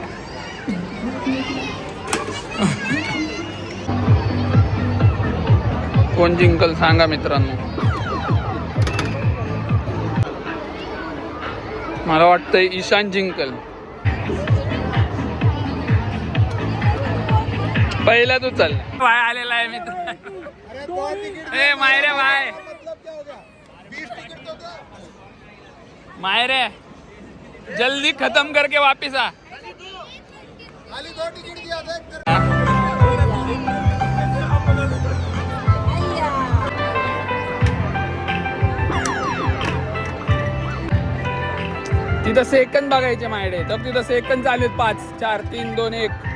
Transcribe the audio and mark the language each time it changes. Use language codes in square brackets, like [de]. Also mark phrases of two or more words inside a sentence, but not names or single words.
[mr] कोण जिंकल सांगा मित्रांनो. मला वाटतंय ईशान जिंकल. पहिला तू चल. भाई आलेला आहे मित्र. [hi] ए मायरे भाई, मायरे जल्दी खत्म करके वापिस आ. [mr] तिथं सेकंद बघायचे मायडे. तर तिथं सेकंद चालू आहेत. 5 4 3 2 1.